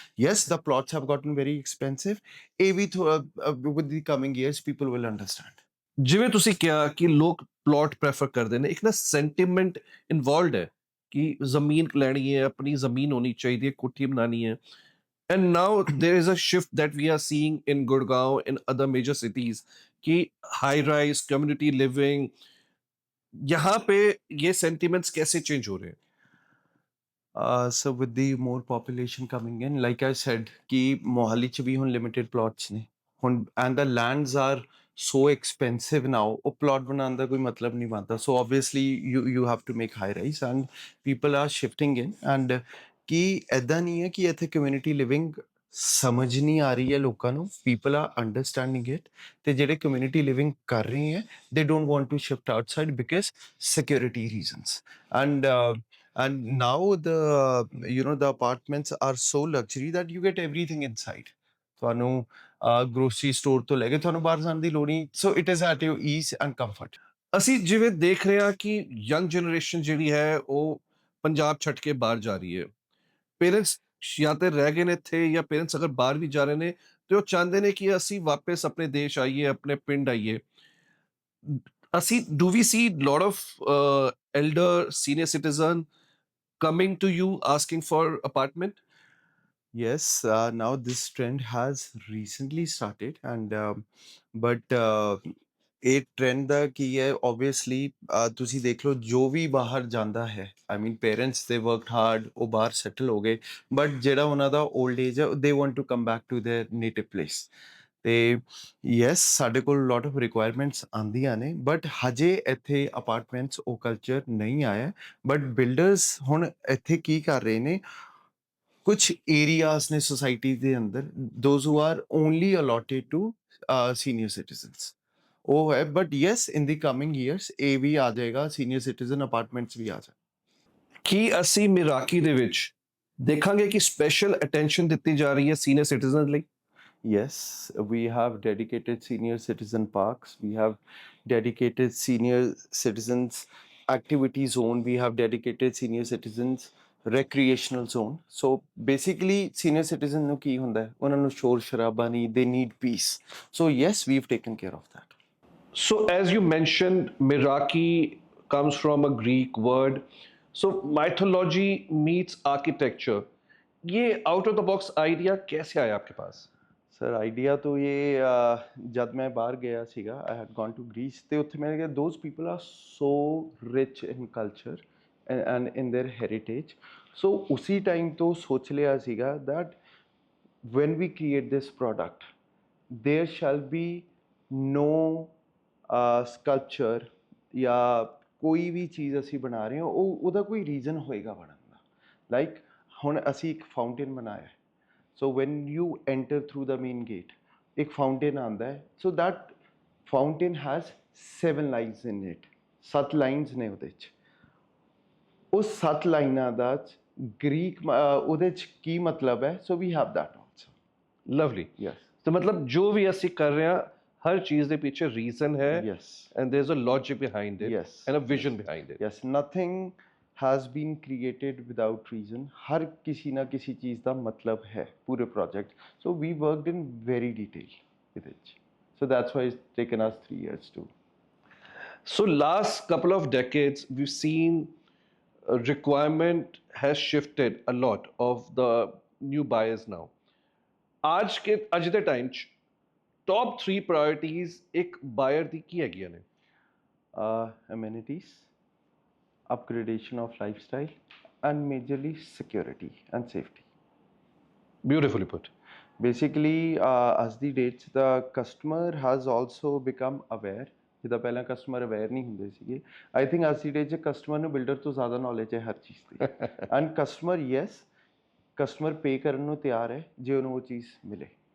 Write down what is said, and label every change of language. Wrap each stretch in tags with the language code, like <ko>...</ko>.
<en>Yes, the plots have gotten very expensive. ਇਹ ਵੀ with the coming years people will understand.</en> <pa>ਜਿਵੇਂ ਤੁਸੀਂ ਕਿਹਾ ਕਿ ਲੋਕ ਪਲਾਟ ਪ੍ਰੈਫਰ ਕਰਦੇ ਨੇ, ਇੱਕ ਨਾ ਸੈਂਟੀਮੈਂਟ ਇਨਵੋਲਵਡ ਹੈ ਕਿ ਜ਼ਮੀਨ ਲੈਣੀ ਹੈ, ਆਪਣੀ ਜ਼ਮੀਨ ਹੋਣੀ ਚਾਹੀਦੀ ਹੈ, ਕੋਠੀ ਬਣਾਉਣੀ ਹੈ।</pa> <en>And now there is a shift that we are seeing in Gurgaon and other major cities</en> <hi>कि high rise community living, यहाँ पे ये sentiments कैसे change हो रहे हैं?</hi> <en>So with the more population coming in, like I said,</en> <pa>कि मोहाली च भी ਹੁਣ limited plots ਨੇ ਹੁਣ,</pa> <en>and the lands are so expensive now,</en> <pa>ਉਹ plot ਬਣਾਉਣ ਦਾ ਕੋਈ ਮਤਲਬ ਨਹੀਂ ਬਣਦਾ।</pa> <en>So obviously you have to make high rise, and people are shifting in, and</en> <pa>ਕਿ ਐਦਾਂ ਨਹੀਂ ਹੈ ਕਿ ਇੱਥੇ community living ਸਮਝ ਨਹੀਂ ਆ ਰਹੀ ਹੈ ਲੋਕਾਂ ਨੂੰ,</pa> <en>people are understanding it,</en> <pa>ਤੇ ਜਿਹੜੇ community living ਕਰ ਰਹੇ ਹੈ</pa> <en>they don't want to shift outside because security reasons, and now the the apartments are so luxury that you get everything inside.</en> <pa>ਤੁਹਾਨੂੰ ਗਰੋਸਰੀ ਸਟੋਰ ਤੋਂ ਲੈ ਕੇ ਤੁਹਾਨੂੰ ਬਾਹਰ ਜਾਣ ਦੀ ਲੋੜ ਨਹੀਂ।</pa> <en>So it is at your ease and comfort.</en> <pa>ਅਸੀਂ ਜਿਵੇਂ ਦੇਖ ਰਹੇ ਹਾਂ ਕਿ ਯੰਗ ਜਨਰੇਸ਼ਨ ਜਿਹੜੀ ਹੈ ਉਹ ਪੰਜਾਬ ਛੱਡ ਕੇ ਬਾਹਰ ਜਾ ਰਹੀ ਹੈ। ਪੇਰੈਂਟਸ ਜਾਂ ਤੇ ਰਹਿ ਗਏ ਨੇ ਇੱਥੇ, ਜਾਂ ਪੇਰੈਂਟਸ ਅਗਰ ਬਾਹਰ ਵੀ ਜਾ ਰਹੇ ਨੇ ਤੇ ਉਹ ਚਾਹੁੰਦੇ ਨੇ ਕਿ ਅਸੀਂ ਵਾਪਸ ਆਪਣੇ ਦੇਸ਼ ਆਈਏ, ਆਪਣੇ ਪਿੰਡ ਆਈਏ।</pa> <en>Do we see a lot of elder senior citizen coming to you asking for apartment? Yes, now this trend has recently started, and but</en> <pa>ਇਹ ਟ੍ਰੈਂਡ ਦਾ ਕੀ ਹੈ ਓਬਵੀਅਸਲੀ ਤੁਸੀਂ ਦੇਖ ਲਓ ਜੋ ਵੀ ਬਾਹਰ ਜਾਂਦਾ ਹੈ ਆਈ ਮੀਨ ਪੇਰੈਂਟਸ</pa> <en>they worked hard</en> <pa>ਉਹ ਬਾਹਰ ਸੈਟਲ ਹੋ ਗਏ ਬਟ ਜਿਹੜਾ ਉਹਨਾਂ ਦਾ 올ਡ ਏਜ ਹੈ</pa> <en>they want to come back to their native place</en> <pa>ਤੇ ਯੈਸ ਸਾਡੇ ਕੋਲ</pa> <en>lot of requirements</en> <pa>ਆਉਂਦੀਆਂ ਨੇ ਬਟ ਹਜੇ ਇੱਥੇ ਅਪਾਰਟਮੈਂਟਸ ਉਹ ਕਲਚਰ ਨਹੀਂ ਆਇਆ ਬਟ ਬਿਲਡਰਸ ਹੁਣ ਇੱਥੇ ਕੀ ਕਰ ਰਹੇ ਨੇ ਕੁਝ ਏਰੀਆਜ਼ ਨੇ ਸੋਸਾਇਟੀ ਦੇ ਅੰਦਰ</pa> <en>those who are only allotted to senior citizens</en> <pa>ਉਹ ਹੈ</pa> <en>but yes in the coming years</en> <pa>ਇਹ ਵੀ ਆ ਜਾਏਗਾ ਸੀਨੀਅਰ ਸਿਟੀਜ਼ਨ ਅਪਾਰਟਮੈਂਟਸ ਵੀ ਆ ਜਾਣ ਕੀ ਅਸੀਂ ਮਿਰਾਕੀ ਦੇ ਵਿੱਚ ਦੇਖਾਂਗੇ ਕਿ ਸਪੈਸ਼ਲ ਅਟੈਂਸ਼ਨ ਦਿੱਤੀ ਜਾ ਰਹੀ ਹੈ ਸੀਨੀਅਰ ਸਿਟੀਜ਼ਨ ਲਈ?</pa> <en>Yes, we have dedicated senior citizen parks. We have dedicated senior citizens activity zone. We have dedicated senior citizens recreational zone. So basically,</en> <pa>senior citizen ਨੂੰ ਕੀ ਹੁੰਦਾ ਹੈ ਉਹਨਾਂ ਨੂੰ ਸ਼ੋਰ ਸ਼ਰਾਬਾ ਨਹੀਂ</pa> <en>they need peace. So yes, we've taken care of that. So, as you mentioned, Miraki comes from a Greek word. So, mythology meets architecture.</en> <hi>ये out of the box idea कैसे आया आपके पास?</hi> <pa>ਸਰ ਆਈਡੀਆ ਤੋਂ ਇਹ ਜਦ ਮੈਂ ਬਾਹਰ ਗਿਆ ਸੀਗਾ</pa> <en>I had gone to Greece</en> <pa>ਤੇ ਉੱਥੇ ਮੈਂ ਕਿਹਾ</pa> <en>those people are so rich in culture and in their heritage</en> <pa>ਸੋ ਉਸੀ ਟਾਈਮ ਤੋਂ ਸੋਚ ਲਿਆ ਸੀਗਾ</pa> <en>that when we create this product there shall be no</en> <pa>sculpture ਜਾਂ ਕੋਈ ਵੀ ਚੀਜ਼ ਅਸੀਂ ਬਣਾ ਰਹੇ ਹਾਂ ਉਹ ਉਹਦਾ ਕੋਈ ਰੀਜ਼ਨ ਹੋਏਗਾ ਬਣਨ ਦਾ ਲਾਈਕ ਹੁਣ ਅਸੀਂ ਇੱਕ ਫਾਊਂਟੇਨ ਬਣਾਇਆ</pa> <en>so when you enter through the main gate</en> <pa>एक fountain आंदा है</pa> <en>so that fountain has 7 lines in it</en> <pa>7 lines ਨੇ ਉਹਦੇ 'ਚ ਉਹ 7 ਲਾਈਨਾਂ ਦਾ ਗ੍ਰੀਕ ਉਹਦੇ 'ਚ ਕੀ ਮਤਲਬ ਹੈ</pa> <en>so we have that also Lovely. yes</en> <hi>तो मतलब जो भी</hi> <pa>ਅਸੀਂ ਕਰ ਰਹੇ ਹਾਂ ਹਰ ਚੀਜ਼ ਦੇ ਪਿੱਛੇ ਰੀਜ਼ਨ ਹੈ</pa> <en>yes and there's a logic behind it yes and a vision behind it. yes nothing has been created without reason</en> <hi>हर किसी ना किसी चीज़ का मतलब है पूरे project</hi> <en>so we worked in very detail with it so that's why it's taken us 3 years to So last couple of decades, we've seen a requirement has shifted a lot of the new buyers now.</en> <pa>ਅੱਜ ਦੇ time 'ਚ top 3 priorities ਇੱਕ buyer ਦੀ ਕੀ ਹੈਗੀਆਂ ਨੇ?</pa> <en>amenities upgradation of lifestyle and majorly security and safety Beautifully put. basically as the dates the customer has also become aware</en> <pa>ਜਿੱਦਾਂ ਪਹਿਲਾਂ customer aware ਨਹੀਂ ਹੁੰਦੇ ਸੀਗੇ</pa> <en>I think</en> <pa>ਅੱਜ ਦੀ ਡੇਟ 'ਚ ਕਸਟਮਰ ਨੂੰ ਬਿਲਡਰ ਤੋਂ ਜ਼ਿਆਦਾ ਨੌਲੇਜ ਹੈ ਹਰ ਚੀਜ਼ ਦੀ ਐਂਡ ਕਸਟਮਰ ਯੈਸ ਕਸਟਮਰ ਪੇ ਕਰਨ ਨੂੰ ਤਿਆਰ ਹੈ ਜੇ ਉਹਨੂੰ ਉਹ ਚੀਜ਼ ਮਿਲੇ</pa>